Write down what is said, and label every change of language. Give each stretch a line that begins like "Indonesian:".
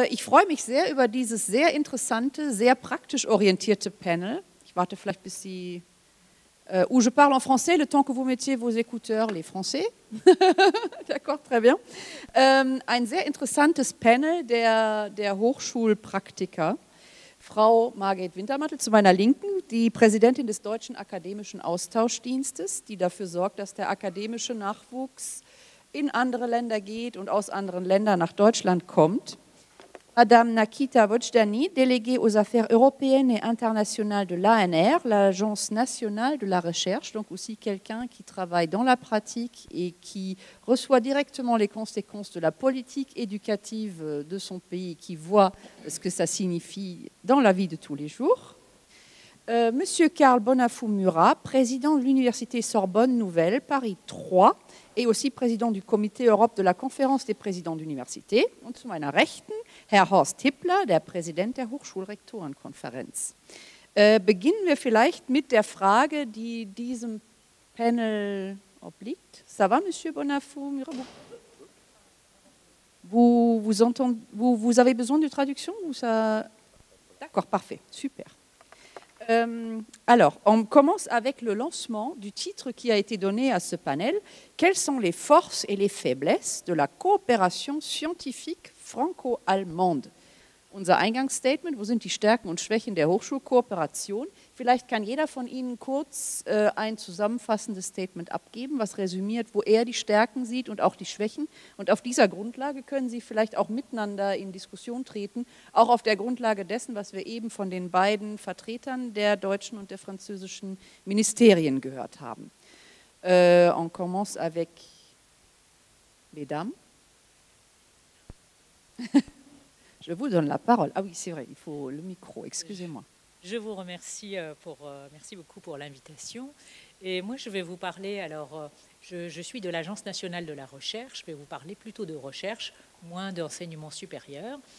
German: Ich freue mich sehr über dieses sehr interessante, sehr praktisch orientierte Panel. Ich warte vielleicht, bis Sie...
French: où je parle en français, le temps que vous mettiez vos écouteurs, les Français. D'accord, très bien.
German: Ein sehr interessantes Panel der Hochschulpraktiker. Frau Margret Wintermantel zu meiner Linken, die Präsidentin des Deutschen Akademischen Austauschdienstes, die dafür sorgt, dass der akademische Nachwuchs in andere Länder geht und aus anderen Ländern nach Deutschland kommt.
French: Madame Nakita Vojdani, déléguée aux affaires européennes et internationales de l'ANR, l'Agence nationale de la recherche, donc aussi quelqu'un qui travaille dans la pratique et qui reçoit directement les conséquences de la politique éducative de son pays, qui voit ce que ça signifie dans la vie de tous les jours. Monsieur Karl Bonafou-Murat, président de l'Université Sorbonne Nouvelle, Paris 3, et aussi président du Comité Europe de la Conférence des présidents d'université.
German: Und zu meiner Rechten Herr Horst Hippler, der Präsident der Hochschulrektorenkonferenz. Beginnen wir vielleicht mit der Frage, die diesem Panel obliegt.
French: Ça va, Monsieur Bonafou-Murat? Vous avez besoin de traduction ou ça... D'accord, parfait, super. Alors, on commence avec le lancement du titre qui a été donné à ce panel. Quelles sont les forces et les faiblesses de la coopération scientifique franco-allemande?
German: Unser Eingangsstatement, wo sind die Stärken und Schwächen der Hochschulkooperation? Vielleicht kann jeder von Ihnen kurz ein zusammenfassendes Statement abgeben, was resümiert, wo er die Stärken sieht und auch die Schwächen. Und auf dieser Grundlage können Sie vielleicht auch miteinander in Diskussion treten, auch auf der Grundlage dessen, was wir eben von den beiden Vertretern der deutschen und der französischen Ministerien gehört haben.
French: On commence avec les dames. Je vous donne la parole. Ah oui, c'est vrai, il faut le micro, excusez-moi. Je vous remercie, merci beaucoup pour l'invitation. Et moi, je vais vous parler, alors, je suis de l'Agence nationale de la recherche, je vais vous parler plutôt de recherche, moins d'enseignement supérieur.